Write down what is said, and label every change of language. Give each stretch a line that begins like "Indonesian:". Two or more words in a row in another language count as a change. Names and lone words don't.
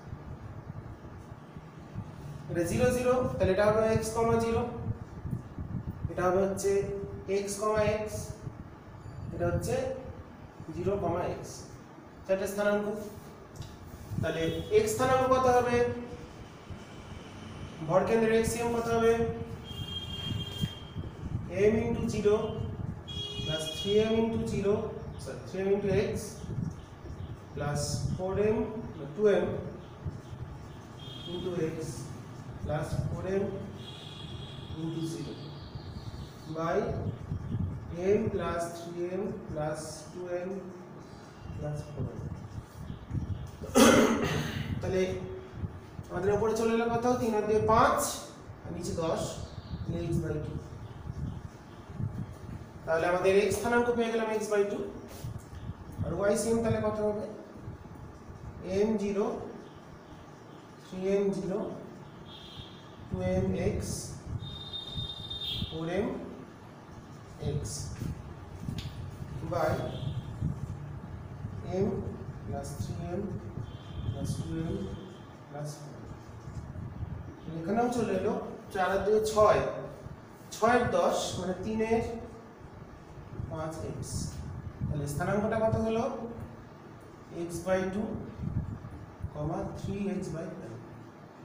Bangla: এটা 0 0 তাহলে এটা হবে x, 0, এটা হবে হচ্ছে x, x, এটা হচ্ছে 0, x, চারটে স্থানাঙ্ক। তাহলে x স্থানাঙ্ক কত হবে, ভর কেন্দ্রের xm কত হবে
English: m * 0 plus 3m * 0, sorry 3m * x plus 4m 2m * x plus 4m * 0 by m plus 3m plus 2m plus 4m।
Bangla: তাহলে আমাদের উপরে চলে এলো কত 3 আর 2 5 আর নিচে 10, x/2। তাহলে আমাদের x স্থানাঙ্ক পেয়ে গেলাম x/2 আর y সেম, তাহলে কত হবে m0 3m0 2mx 4mx
English: by m plus 3m plus 2m plus 4।
Bangla: এখানেও চলে এলো 4 আর 2 6, 6 আর 10 মানে 3 এর 5x। তাহলে স্থানাঙ্কটা কত হলো x/2, 3x/5।